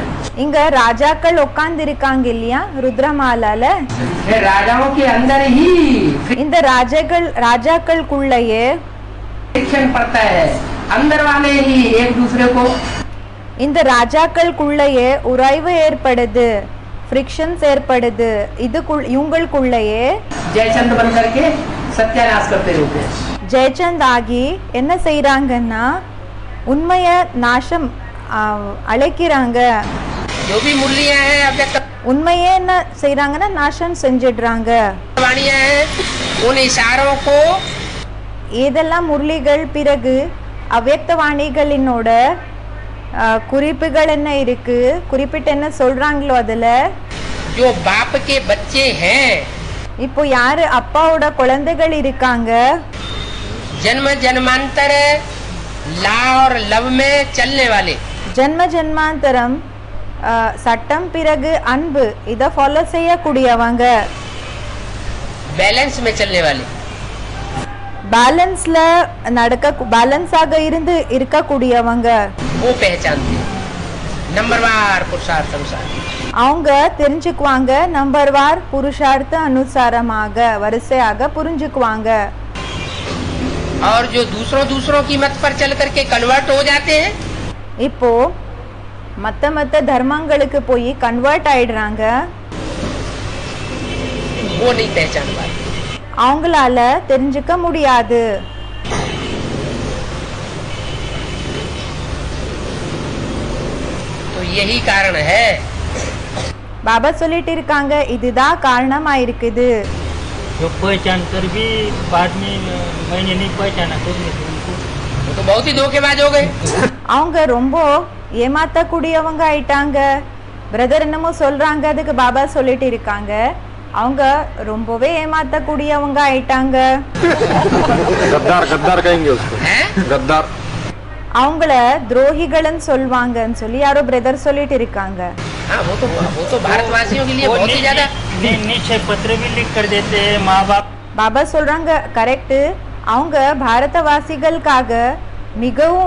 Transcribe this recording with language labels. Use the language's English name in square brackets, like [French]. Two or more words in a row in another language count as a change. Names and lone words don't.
[Tamil] இங்க ராஜாக்கள் உட்கார்ந்து இருக்காங்க இல்லையா ருத்ரமாலால, [Hindi] राजाओं के अंदर ही [Tamil] இந்த ராஜாக்களுக்குள்ளேயே [Hindi] फ्रिक्शन पड़ता है. अंदर वाले ही एक दूसरे को [Tamil] இந்த ராஜாக்களுக்குள்ளேயே உராய்வு ஏற்படுது, ஃப்ரிக்ஷன்ஸ் ஏற்படுது. இவங்களுக்குள்ளேயே [Hindi] जयचंद बन करके सत्यानाश करते रहते हैं. [Tamil] ஜெயச்சந்த் ஆகி என்ன செய்யறாங்கன்னா உண்மைய நாசம் அழைக்கிறாங்க. [Hindi] जो भी मुरलियां हैं अव्यक्त [Tamil] உண்மையே என்ன செய்யறாங்கன்னா நாசம் செஞ்சிடுறாங்க. [Hindi] वाणियां हैं, उन इशारों को [Tamil] ஏதெல்லாம் முரளிகள் பிறகு அவ்யக்த வாணிகளினோட குறிப்புகள் என்ன இருக்கு, குறிப்பிட்டு என்ன சொல்றாங்களோ அதுல [Hindi] जो बाप के बच्चे हैं, [Tamil] இப்போ யாரு அப்பாவோட குழந்தைகள் இருக்காங்க, [Hindi] जन्म जन्मांतर ला और लव में चलने वाले, [Tamil] ஜென்ம ஜென்மாந்தரம் சட்டம் பிறகு அன்பு இத ஃபாலோ செய்யக்கூடியவங்க, [Hindi] बैलेंस में चलने वाले, [English] balance balance [Tamil] இருந்து இருக்கக்கூடியவங்க [Hindi] वो पहचानते हैं. नंबरवार पुरुषार्थ अनुसार [Tamil] அவங்க தெரிஞ்சுக்குவாங்க. [Hindi] नंबरवार पुरुषार्थ अनुसार [Tamil] வரிசையாக புரிஞ்சுக்குவாங்க. [Hindi] और जो दूसरों की मत पर चल करके कन्वर्ट हो जाते हैं, [Tamil] இப்போ மத்த தர்மங்களுக்கு போய் கன்வெர்ட் ஆயிடுறாங்க, [Hindi] वो नहीं पहचान पाते. [Tamil] அவங்களால தெரிஞ்சுக்க முடியாது. [Hindi] तो यही कारण है. [Tamil] பாபா சொல்லிட்டு இருக்காங்க இதுதான் காரணமா இருக்குது. [Hindi] जो पहचान कर भी बाद में मैंने नहीं पहचाना तो उनको वो तो बहुत ही धोखेबाज हो गए. [Tamil] அவங்க ரொம்ப ஏமாத்தக்கூடியவங்க ஆயிட்டாங்க. பிரதர் என்னமோ சொல்றாங்க, அதுக்கு பாபா சொல்லிட்டு இருக்காங்க அவங்க ரொம்பவே ஏமாத்தக்கூடியவங்க ஆயிட்டாங்க. [Hindi] गद्दार कहेंगे उसको. हैं? गद्दार. [Tamil] அவங்கள துரோகிகள்னு சொல்வாங்கன்னு சொல்லி யாரோ பிரதர் சொல்லிட்டு இருக்காங்க. [Hindi] हाँ, वो तो भारतवासियों के लिए बहुत ही ज्यादा निश्चय पत्र भी लिख कर देते हैं माँ बाप. [Tamil] பாபா சொல்றாங்க கரெக்ட், அவங்க பாரதவாசிகளுக்காக மிகவும்